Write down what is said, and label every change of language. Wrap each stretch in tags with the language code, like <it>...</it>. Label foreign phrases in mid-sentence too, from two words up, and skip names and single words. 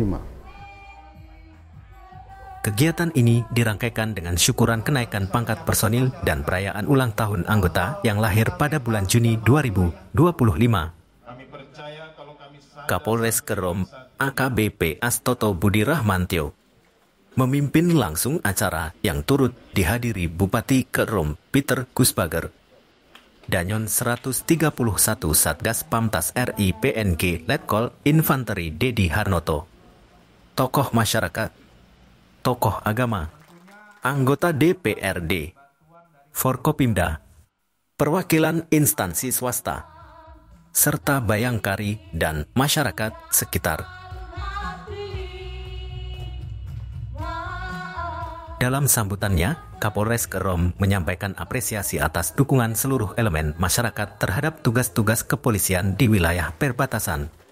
<id>Kegiatan ini dirangkaikan dengan syukuran kenaikan pangkat personil dan perayaan ulang tahun anggota yang lahir pada bulan Juni 2025. Kapolres Kerom AKBP Astoto Budi Rahmantio memimpin langsung acara yang turut dihadiri Bupati Kerom Peter Kusbager, Danyon 131 Satgas Pamtas RI PNG Letkol Infanteri Dedi Harnoto, tokoh masyarakat, tokoh agama, anggota DPRD, Forkopimda, perwakilan instansi swasta, serta bayangkari dan masyarakat sekitar. Dalam sambutannya, Kapolres Kerom menyampaikan apresiasi atas dukungan seluruh elemen masyarakat terhadap tugas-tugas kepolisian di wilayah perbatasan.</id>